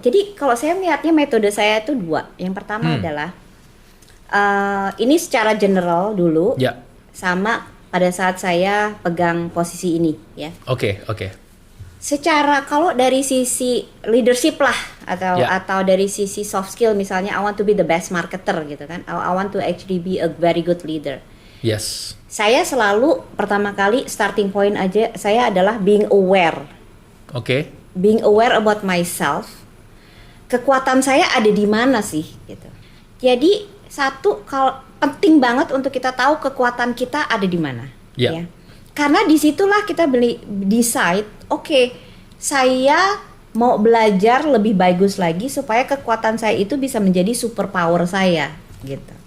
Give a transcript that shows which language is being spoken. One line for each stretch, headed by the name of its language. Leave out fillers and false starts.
Indonesian: Jadi kalau saya melihatnya metode saya itu 2. Yang pertama adalah ini secara general dulu. Ya. Sama pada saat saya pegang posisi ini ya. Oke. Secara kalau dari sisi leadership lah atau dari sisi soft skill misalnya
English: I want to be the best marketer
Indonesian: gitu kan.
English: I want to actually be a very good leader. Yes.
Indonesian: Saya selalu pertama kali starting point aja saya adalah
English: being aware.
Indonesian: Oke.
English: Being aware about myself.
Indonesian: Kekuatan saya ada di mana sih gitu. Jadi kalau penting banget untuk kita tahu kekuatan kita ada di mana. Ya. Karena disitulah kita decide, oke, saya mau belajar lebih bagus lagi supaya kekuatan saya itu bisa menjadi superpower saya gitu.